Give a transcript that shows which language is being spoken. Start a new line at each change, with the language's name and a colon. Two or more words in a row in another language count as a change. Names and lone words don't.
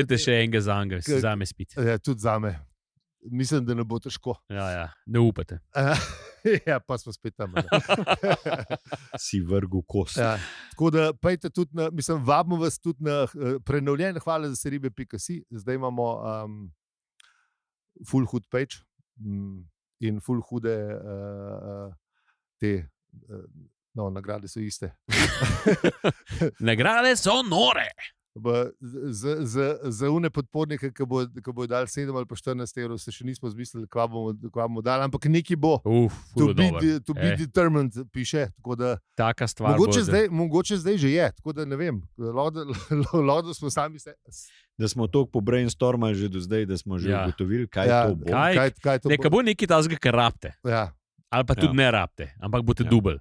Slovenian: Dajte še enega za enega, se zame spiti. Tudi za me. Mislim, da ne bo težko. Ja, ne upate. Ja, pa smo spet tam. Si vrgu kost. Ja, tako da pejte tudi na, mislim, vabimo vas tudi na prenovljen hvala za seribe.si. Zdaj imamo
English: full hood page
Slovenian: in full hude te no, nagrade so iste. Nagrade so nore. Za une podpornike, ki bodo dali 7 ali pa 14 evrov, se še nismo zmislili, kva bomo dali, ampak neki bo.
English: To be determined,
Slovenian: piše. Taka stvar. Mogoče zdaj že je, tako da ne vem. Lahko smo sami se. Da smo toliko po brainstormali že do zdaj, da smo že ugotovili, kaj to bo. Kaj to bo? Neka bo nekaj tazga, kar rabite. Ja. Ali pa tudi ne rabite, ampak boste dubl.